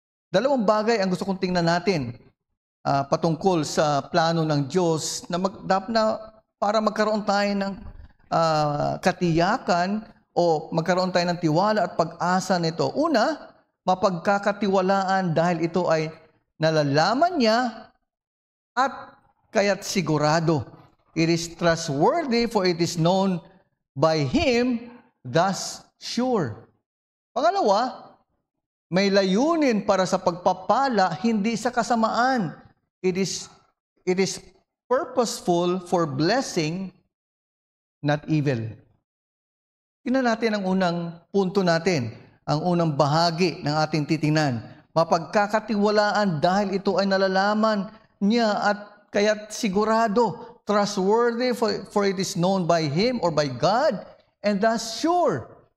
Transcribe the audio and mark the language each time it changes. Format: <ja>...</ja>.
<tl>Dalawang bagay ang gusto kong tingnan natin patungkol sa plano ng Diyos na para magkaroon tayo ng katiyakan o magkaroon tayo ng tiwala at pag-asa nito. Una, mapagkakatiwalaan dahil ito ay nalalaman niya at kaya't sigurado.</tl> <en>It is trustworthy for it is known by Him, thus sure.</en> <tl>Pangalawa, may layunin para sa pagpapala, hindi sa kasamaan.</tl> <en>It is purposeful for blessing, not evil.</en> <tl>Tingnan natin ang unang punto natin, ang unang bahagi ng ating titingnan.</tl> <en>Mapagkakatiwalaan dahil ito ay nalalaman niya at kaya't sigurado, trustworthy for it is known by Him or by God, and thus sure.</en>